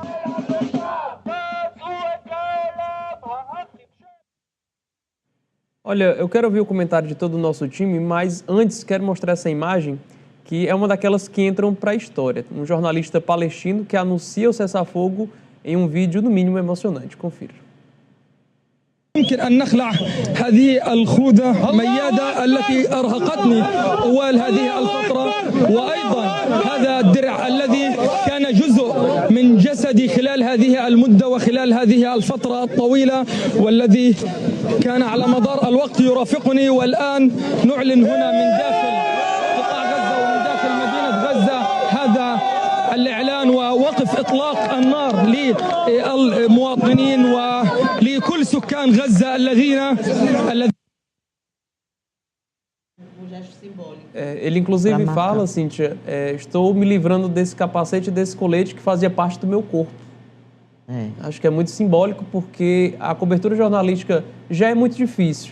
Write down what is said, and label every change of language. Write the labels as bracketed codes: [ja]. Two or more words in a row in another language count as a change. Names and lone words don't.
[pt] Olha, eu quero ouvir o comentário de todo o nosso time, mas antes quero mostrar essa imagem, que é uma daquelas que entram para a história. Um jornalista palestino que anuncia o cessar-fogo em um vídeo, no mínimo, emocionante. Confira. [ar] يمكن أن نخلع هذه الخوذة ميادة التي أرهقتني طوال هذه الفترة وأيضا هذا الدرع الذي كان جزء من جسدي خلال هذه المدة وخلال هذه الفترة الطويلة والذي كان على مدار الوقت يرافقني والآن نعلن هنا من داخل قطاع غزة ومن داخل مدينة غزة هذا الإعلان ووقف إطلاق النار للمواطنين ولكل سكان غزة الذين [pt] Ele inclusive fala, Cíntia, estou me livrando desse capacete, desse colete que fazia parte do meu corpo. Acho que é muito simbólico porque a cobertura jornalística já é muito difícil.